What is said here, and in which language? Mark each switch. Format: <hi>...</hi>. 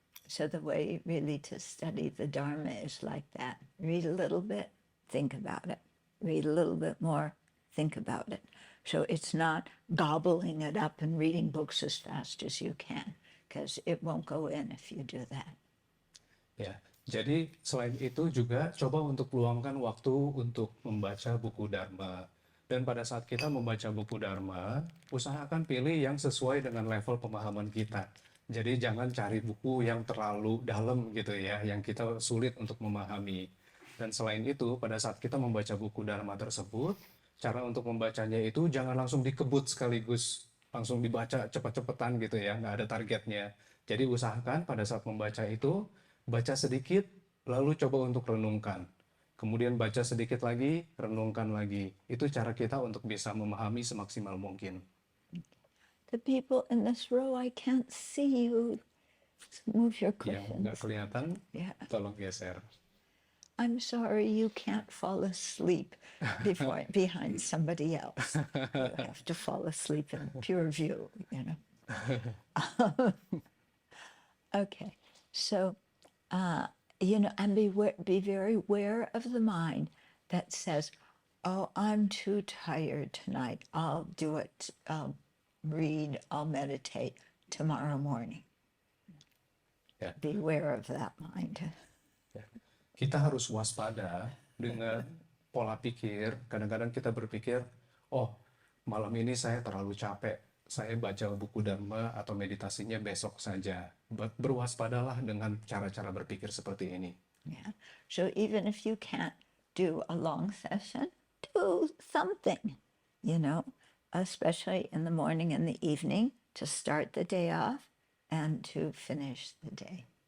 <en>So the way really to study the Dharma is like that. Read a little bit, think about it. Read a little bit more, think about it. So it's not gobbling it up and reading books as fast as you can, because it won't go in if you do that.</en> <id>Ya, jadi selain itu juga coba untuk luangkan waktu untuk membaca buku Dharma. Dan pada saat kita membaca buku Dharma, usahakan pilih yang sesuai dengan level pemahaman kita. Jadi jangan cari buku yang terlalu dalam gitu ya, yang kita sulit untuk memahami. Dan selain itu, pada saat kita membaca buku Dharma tersebut, cara untuk membacanya itu jangan langsung dikebut sekaligus, langsung dibaca cepet-cepetan gitu ya, nggak ada targetnya. Jadi usahakan pada saat membaca itu, baca sedikit, lalu coba untuk renungkan. Kemudian baca sedikit lagi, renungkan lagi. Itu cara kita untuk bisa memahami semaksimal mungkin.</id> <en>The people in this row, I can't see you. Move your</en> <id>Yang nggak</id> <en>cushions.</en> <id>kelihatan,</id> <en>Yeah.</en> <id>tolong geser.</id> <en>I'm sorry you can't fall asleep behind somebody else. You have to fall asleep in pure view, Okay, so, and be very aware of the mind that says, oh, I'm too tired tonight. I'll do it, I'll read, I'll meditate tomorrow morning.</en> <id>Ya.</id> <en>Beware of that mind.</en> <id>Ya. Kita harus waspada dengan pola pikir. Kadang-kadang kita berpikir, oh malam ini saya terlalu capek, saya baca buku Dharma atau meditasinya besok saja. Berwaspadalah dengan cara-cara berpikir seperti ini.</id> <en>Yeah. So even if you can't do a long session, do something, especially in the morning and the evening to start the day off and to finish the day.</en>